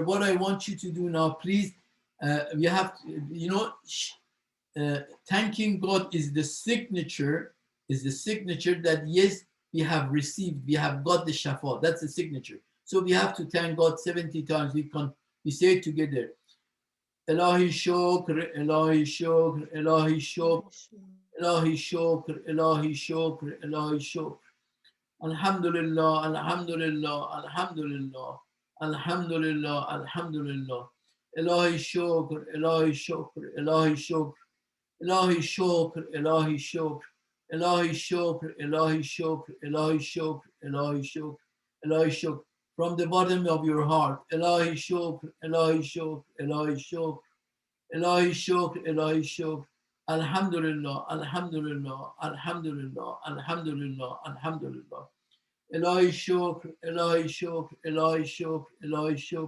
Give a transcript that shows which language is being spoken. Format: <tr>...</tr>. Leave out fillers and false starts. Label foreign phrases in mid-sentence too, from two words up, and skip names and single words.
<en>What I want you to do now, please, we have to, thanking God is the signature, that yes, we have received, we have got the shafa. That's the signature. So we have to thank God 70 times. We say it together.</en> <fa>الهی شکر، الهی شکر، الهی شکر، الهی شکر، الهی شکر، الهی شکر.</fa> <ar>الحمد لله، الحمد لله، الحمد لله. الحمد لله، الحمد لله.</ar> <fa>الهی شکر، الهی شکر، الهی شکر. الهی شکر، الهی شکر. الهی شکر، الهی شکر، الهی شکر، الهی شکر، الهی شکر.</fa> <en>From the bottom of your heart,</en> <fa>الهی شکر، الهی شکر، الهی شکر، الهی شکر، الهی شکر.</fa> <ar>الحمد لله، الحمد لله، الحمد لله، الحمد لله، الحمد لله.</ar> <fa>الهی شکر، الهی شکر، الهی شکر، الهی شکر.</fa>